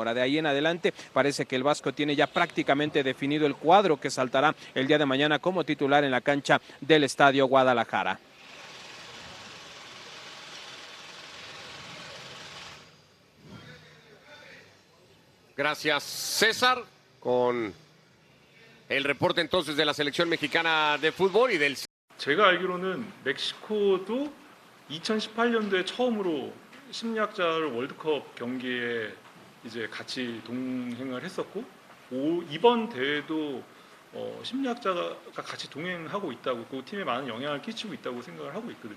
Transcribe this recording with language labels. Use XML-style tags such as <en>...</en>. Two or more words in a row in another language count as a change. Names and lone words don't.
<es>De ahí en adelante parece que el Vasco tiene ya prácticamente definido el cuadro que saltará el día de mañana como titular en la cancha del Estadio Guadalajara. Gracias, César, con el reporte entonces de la selección mexicana de fútbol y del...</es> <ko>제가 알기로는 멕시코도 2018년도에 처음으로 심리학자를 월드컵 경기에 이제 같이 동행을 했었고 이번 대회도 심리학자가 같이 동행하고 있다고 그 팀에 많은 영향을 끼치고 있다고 생각을 하고 있거든요.</ko>